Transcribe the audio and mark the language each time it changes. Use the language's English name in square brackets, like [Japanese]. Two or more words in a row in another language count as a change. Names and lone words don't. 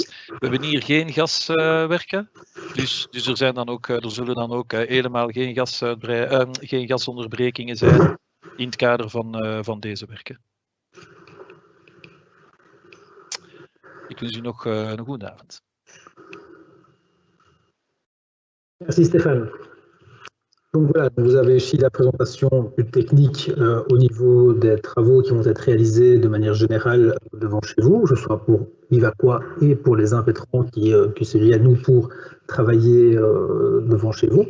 [Dutch] We hebben hier geen gaswerken, dus er zullen dan ook helemaal geen gasonderbrekingen zijn in het kader van deze werken. Ik wens u nog een goede avond. [French] Merci Stéphane. Donc voilà, vous avez ici la présentation plus technique au niveau des travaux qui vont être réalisés de manière générale devant chez vous, que ce soit pour Vivaqua et pour les impétrants qui se lient à nous pour travailler devant chez vous.